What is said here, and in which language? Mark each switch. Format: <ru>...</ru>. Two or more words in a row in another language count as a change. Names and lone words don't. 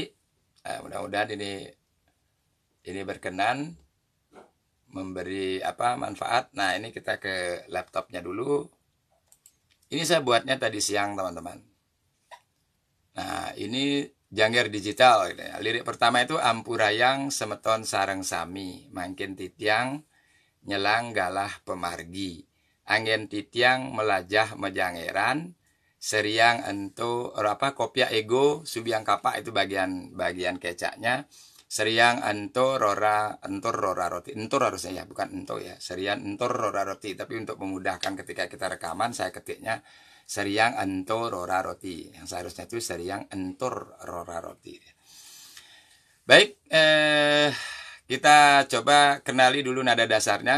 <id>Mudah-mudahan ini berkenan, memberi manfaat. Nah, ini kita ke laptopnya dulu. Ini saya buatnya tadi siang teman-teman. Nah, ini Janger digital. Lirik pertama itu</id> <ban>Ampurayang semeton sareng sami, mangkin titiang nyelang galah pemargi, angin titiang melajah mejangeran, seriang ento kopya ego subiang kapak,</ban> <id>itu bagian kecaknya. Seriang entor rora roti. Entor harusnya ya, bukan ento ya. Seriang entor rora roti. Tapi untuk memudahkan ketika kita rekaman, saya ketiknya seriang entor rora roti. Yang seharusnya itu seriang entor rora roti. Baik, kita coba kenali dulu nada dasarnya.</id>